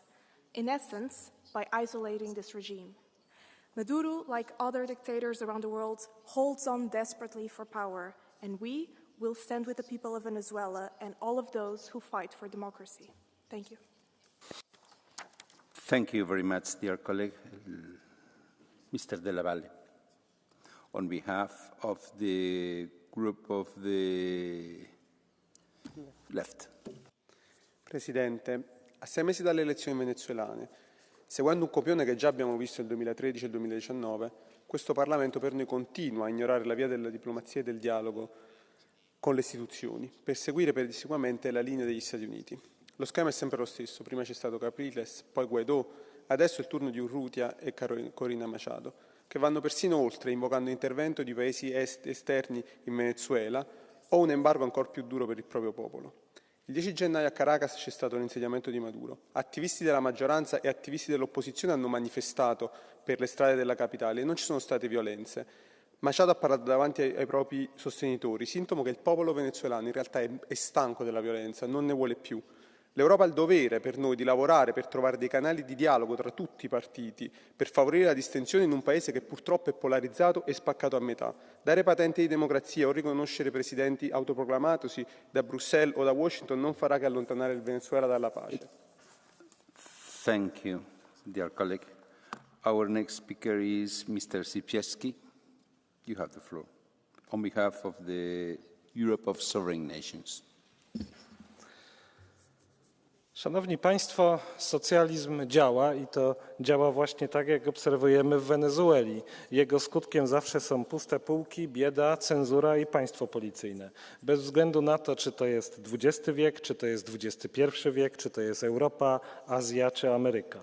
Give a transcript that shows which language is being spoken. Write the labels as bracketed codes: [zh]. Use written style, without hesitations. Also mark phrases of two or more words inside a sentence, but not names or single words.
[en] In essence, by isolating this regime. Maduro, like other dictators around the world, holds on desperately for power, and we will stand with the people of Venezuela and all of those who fight for democracy. Thank you. Thank you very much, dear colleague. Mr. Della Valle, on behalf of the group of the left. [it] Presidente, a 6 mesi dalle elezioni venezuelane, seguendo un copione che già abbiamo visto nel 2013 e 2019, questo Parlamento per noi continua a ignorare la via della diplomazia e del dialogo con le istituzioni, per seguire pedissequamente la linea degli Stati Uniti. Lo schema è sempre lo stesso, prima c'è stato Capriles, poi Guaidó, adesso è il turno di Urrutia e Corina Machado, che vanno persino oltre, invocando intervento di paesi esterni in Venezuela o un embargo ancora più duro per il proprio popolo. Il 10 gennaio a Caracas c'è stato l'insediamento di Maduro. Attivisti della maggioranza e attivisti dell'opposizione hanno manifestato per le strade della capitale e non ci sono state violenze. Machado ha parlato davanti ai propri sostenitori, sintomo che il popolo venezuelano in realtà è stanco della violenza, non ne vuole più. L'Europa ha il dovere per noi di lavorare per trovare dei canali di dialogo tra tutti i partiti, per favorire la distensione in un paese che purtroppo è polarizzato e spaccato a metà. Dare patente di democrazia o riconoscere presidenti autoproclamatosi da Bruxelles o da Washington non farà che allontanare il Venezuela dalla pace. [en] Thank you, dear colleague. Our next speaker is Mr. Sipieski. You have the floor. On behalf of the Europe of Sovereign Nations. [pl] Szanowni Państwo, socjalizm działa i to działa właśnie tak, jak obserwujemy w Wenezueli. Jego skutkiem zawsze są puste półki, bieda, cenzura i państwo policyjne. Bez względu na to, czy to jest XX wiek, czy to jest XXI wiek, czy to jest Europa, Azja czy Ameryka.